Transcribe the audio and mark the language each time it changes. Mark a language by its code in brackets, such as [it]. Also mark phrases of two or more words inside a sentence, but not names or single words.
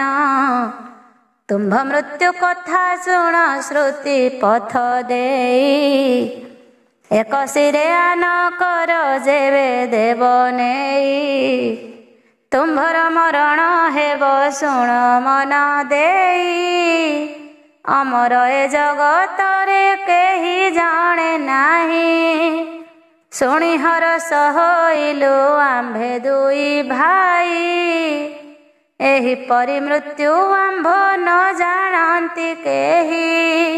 [or] ତୁମ୍ଭ ମୃତ୍ୟୁ କଥା ଶୁଣ ଶ୍ରୁତି ପଥ ଦେଇ। ଏକ ଶିରେ ଆନ କର ଯେବେ ଦେବ ନେଇ। ତୁମ୍ଭର ମରଣ ହେବ ଶୁଣ ମନ ଦେଇ। ଅମର ଏ ଜଗତରେ କେହି ଜାଣେ ନାହିଁ। ଶୁଣି ହରସ ହୋଇଲୁ ଆମ୍ଭେ ଦୁଇ ଭାଇ, ଏହି ପରି ମୃତ୍ୟୁ ଆମ୍ଭ ନ ଜାଣନ୍ତି କେହି।